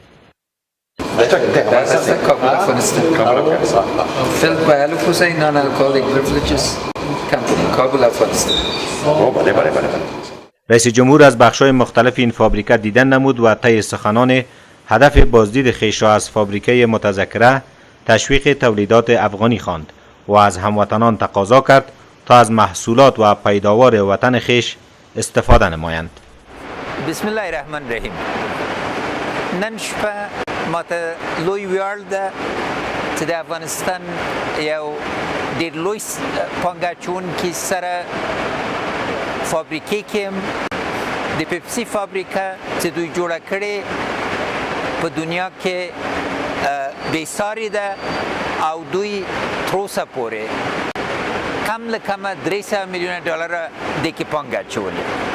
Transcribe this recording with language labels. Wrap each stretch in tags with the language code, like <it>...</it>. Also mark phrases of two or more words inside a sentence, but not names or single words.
<fa>رئیس جمهور از بخش‌های مختلف این فابریکه دیدن نمود و طی سخنان هدف بازدید خویش را از فابریکه متذکره تشویق تولیدات افغانی خواند و از هموطنان تقاضا کرد تا از محصولات و پیداوار وطن خویش استفاده نمایند.</fa> <ar>بسم الله الرحمن الرحیم.</ar> <ps>نن شپه ماته لوی ویاړ ده چې د افغانستان یو ډېر لوی پانګه سره فابریکې کې د پیپسي فابریکه چې دوی جوړه کړې په دنیا کې بېسارې ده او دوی تر اوسه پورې کم له کمه 300 میلیونه ډالره دې کې پانګه اچولې.</ps>